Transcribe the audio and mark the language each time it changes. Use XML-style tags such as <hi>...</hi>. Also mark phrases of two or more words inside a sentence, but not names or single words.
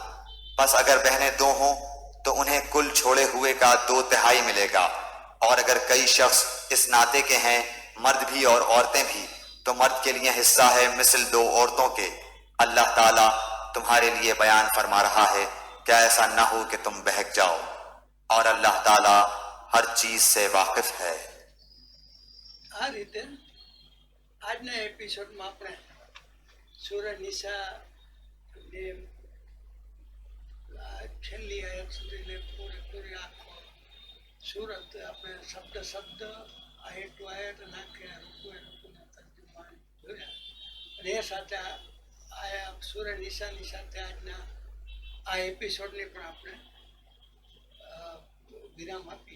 <ur>بس اگر بہنیں دو ہوں تو انہیں کل چھوڑے ہوئے کا 2/3 ملے گا، اور اگر کئی شخص اس ناطے کے ہیں، مرد بھی اور عورتیں بھی، تو مرد کے لیے حصہ ہے مثل 2 عورتوں کے۔ اللہ تعالیٰ تمہارے لیے بیان فرما رہا ہے کہ ایسا نہ ہو کہ تم بہک جاؤ، اور اللہ تعالیٰ ہر چیز سے واقف ہے۔</ur> <gu>આ રીતે આજના એપિસોડમાં આપણે સૂરજ નિશાની છેલ્લી આયત સુધીને પૂરેપૂરી આખો સુરત આપણે શબ્દ શબ્દ આયત ટુ આયત નાખીને રૂકુના તર્જુમા જોયા, અને એ સાથે આ સૂરજ નિશાની સાથે આજના આ એપિસોડની પણ આપણે વિરામ આપીએ।</gu>